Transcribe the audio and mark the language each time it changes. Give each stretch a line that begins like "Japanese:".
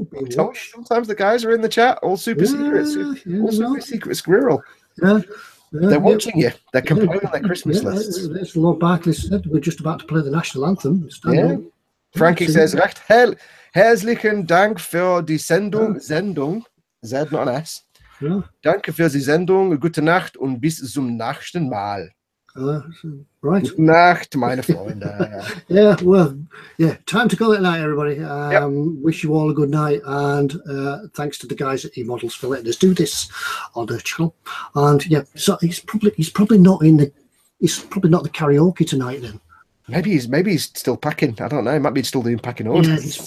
English: Sometimes the guys are in the chat, all super secrets. All super secret squirrel. Yeah. They're watching you. They're complaining their Christmas lists. There's Lord Barclay said we're just about to play the national anthem.
German: Frankie says, recht herzlichen Dank für die Sendung. Sendung,
English: Z, not an S.
German: Danke für die Sendung. Gute Nacht und bis zum nächsten Mal.
English: Right.
German: Gute Nacht, meine Freunde.
English: Time to call it a night, everybody. Wish you all a good night, and thanks to the guys at eModels for letting us do this on their channel. And so he's probably not the karaoke tonight then. Maybe he's still packing. I don't know. He might be still doing packing orders.